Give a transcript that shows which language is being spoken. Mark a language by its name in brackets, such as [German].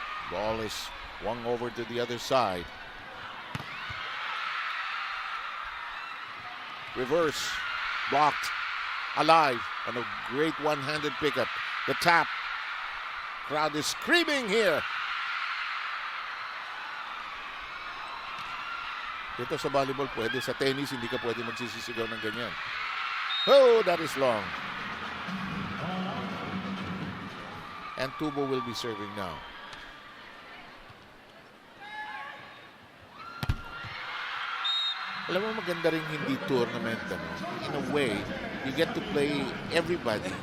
[English] Ball is swung over to the other side. Reverse, blocked, alive, and a great one-handed pickup. The tap. Crowd is screaming here. [Filipino] Dito sa volleyball pwede, sa tennis hindi ka pwede magsisisigaw ng ganyan. [English] Oh, that is long. And Tubo will be serving now. [Filipino] Alam mo, maganda rin hindi tournament, [English] In a way, you get to play everybody.